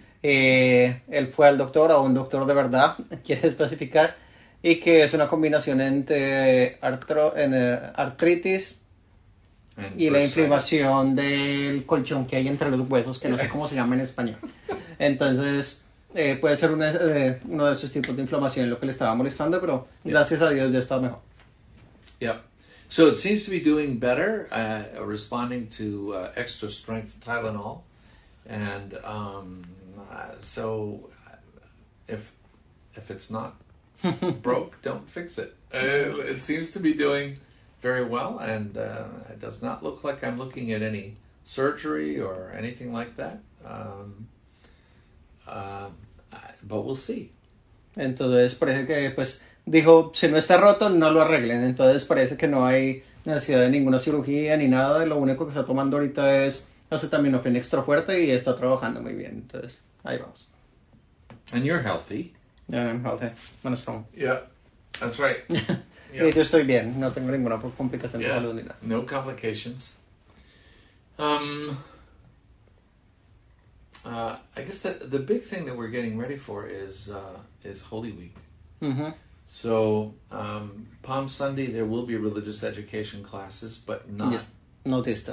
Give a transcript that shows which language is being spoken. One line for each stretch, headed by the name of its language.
Spanish: Él fue al doctor, a un doctor de verdad, quiere especificar, y que es una combinación entre artritis y la inflamación del colchón que hay entre los huesos, que no sé cómo se llama en español. Entonces, puede ser uno de esos tipos de inflamación lo que le estaba molestando, pero gracias a Dios ya está mejor.
English: Yep. So it seems to be doing better, responding to extra strength Tylenol. And so if it's not broke, don't fix it. It seems to be doing very well, and it does not look like I'm looking at any surgery or anything like that. But we'll see.
Spanish: Entonces parece que pues dijo, si no está roto, no lo arreglen. Entonces parece que no hay necesidad de ninguna cirugía ni nada. Lo único que está tomando ahorita es acetaminofén extra fuerte y está trabajando muy bien. Entonces, ahí vamos.
English: And you're healthy. Yeah, I'm healthy. I'm strong. Yeah, that's right. Yeah.
Spanish: Y yo estoy bien. No tengo ninguna complicación de salud ni nada.
English: No complications. I guess that the big thing that we're getting ready for is Holy Week. Mm-hmm. So Palm Sunday there will be religious education classes, but not Easter.